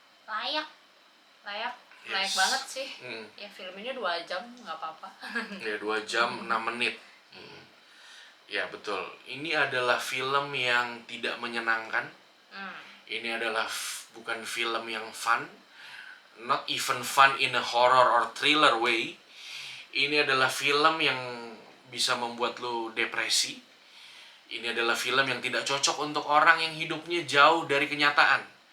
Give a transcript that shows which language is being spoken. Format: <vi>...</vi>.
<id>layak</id> <en>Yes.</en> <id>banget sih. Ya film ini 2 jam nggak apa-apa. Ya 2 jam 6 menit. Ya betul. Ini adalah film yang tidak menyenangkan. Ini adalah bukan film yang fun.</id> <en>Not even fun in a horror or thriller way.</en> <id>Ini adalah film yang bisa membuat lo depresi. Ini adalah film yang tidak cocok untuk orang yang hidupnya jauh dari kenyataan.</id>